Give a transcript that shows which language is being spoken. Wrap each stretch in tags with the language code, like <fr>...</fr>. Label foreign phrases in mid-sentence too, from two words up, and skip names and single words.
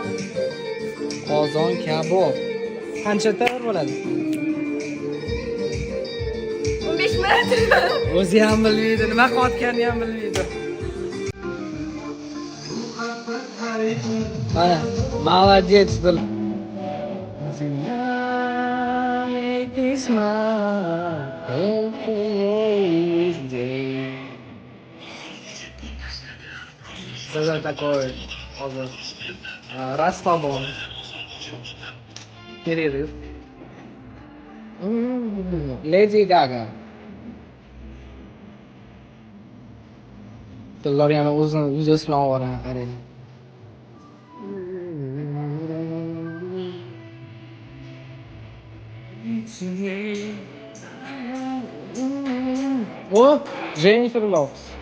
<uz>Qozon kabob. Qancha tayyor bo'ladi? 15 minut. O'zi ham bilmaydi, nima qilayotganini ham bilmaydi. Mana, молодец Dil.</uz> <ru>Что такое? Расслабон. Перерыв. Леди Гага.</ru> <uz>Dillar yana o'zini videosi bilan ovoraman, qarang. O, Jennifer Lopez.</uz>